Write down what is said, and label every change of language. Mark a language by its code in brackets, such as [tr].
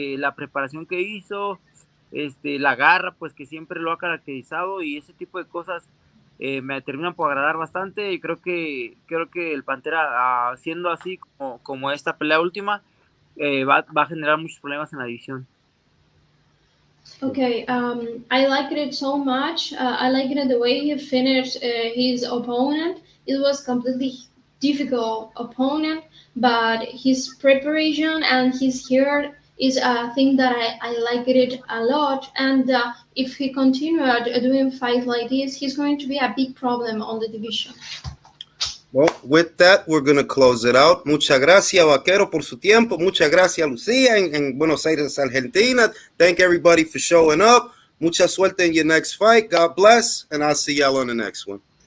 [es] La preparación que hizo, la garra, pues que siempre lo ha caracterizado y ese tipo de cosas me terminan por agradar bastante y creo que el Pantera, siendo así como esta pelea última, va a generar muchos problemas en la división. [en] Okay, I liked it so much. I liked it the way he finished his opponent. It was completely difficult opponent, but his preparation and his hair is a thing that I liked it a lot. And if he continued doing fights like this, he's going to be a big problem on the division. Well, with that, we're going to close it out. [es] Muchas gracias, Vaquero, por su tiempo. Muchas gracias, Lucía, en Buenos Aires, Argentina. [en] Thank everybody for showing up. [es] Mucha suerte [en] in your next fight. God bless, and I'll see y'all on the next one.